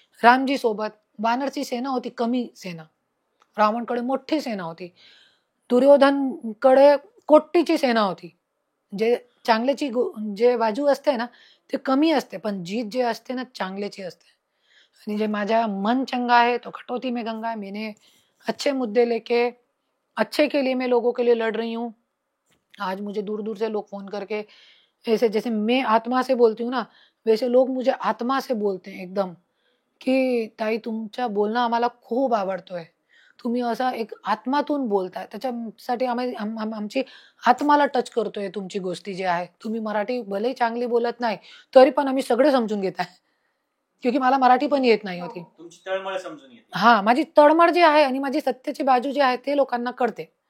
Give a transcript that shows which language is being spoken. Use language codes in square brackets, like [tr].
[mr] रामजी सोबत वानरची सेना होती, कमी सेना. रावणकडे मोठी सेना होती. दुर्योधनकडे कोटीची सेना होती. जे चांगल्याची जे बाजू असते ना ते कमी असते, पण जीत जे असते ना चांगल्याची असते. आणि जे माझा [hi] मन चंगा है तो खटौती में गंगा है. मैंने अच्छे मुद्दे लेके अच्छे के लिए मैं लोगों के लिए लड़ रही हूँ. आज मुझे दूर दूर से लोग फोन करके ऐसे, जैसे मैं आत्मा से बोलती हूँ ना, वैसे लोग मुझे आत्मा से बोलते हैं एकदम, [mr] की ताई तुमच्या बोलणं आम्हाला खूप आवडतोय. तुम्ही असा एक आत्मातून बोलताय, त्याच्यासाठी आमची आत्माला टच करतोय तुमची गोष्टी जी आहे. तुम्ही मराठी भले चांगली बोलत नाही, तरी पण आम्ही सगळे समजून घेत आहे. क्योंकि मला मराठी पण येत नाही होती. तुमची तळमळ समजून येते. हा, माझी तळमळ जी आहे आणि माझी सत्याची बाजू जी आहे ते लोकांना कळते.